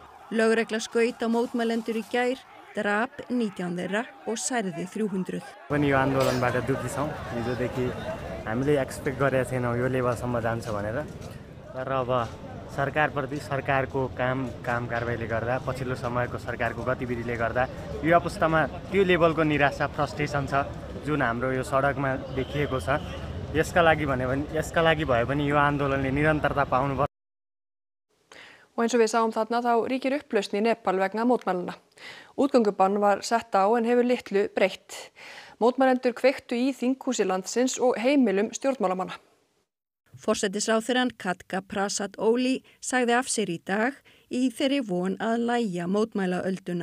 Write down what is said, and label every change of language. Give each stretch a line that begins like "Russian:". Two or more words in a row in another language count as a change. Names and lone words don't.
Icelandic: Lögregla skaut á mótmælendur í gær, drap 19 þeirra og særði 300.
Nepali: पनि यो आन्दोलनबाट दुखी छौं हिजोदेखि हामीले एक्सपेक्ट गरेका थिएनौं यो लेभलसम्म जान्छ भनेर तर अब सरकारप्रति सरकारको काम कारबाहीले गर्दा पछिल्लो समयको सरकारको गतिविधिले गर्दा यो अवस्थामा त्यो लेभलको निराशा फ्रस्ट्रेसन छ जुन हाम्रो यो सडकमा देखिएको छ यसका लागि भए पनि यो आन्दोलनले निरन्तरता पाउनु.
Icelandic: Og eins og við sáum þarna þá ríkir upplausn í Nepal vegna mótmælana. Útgöngubann var sett á en hefur litlu breytt. Mótmælendur kveiktu í þinghúsi landsins og heimilum stjórnmálamanna. Forsætisráðherrann Khadga Prasad Oli sagði af sér í dag í þeirri von að lægja mótmælaölduna.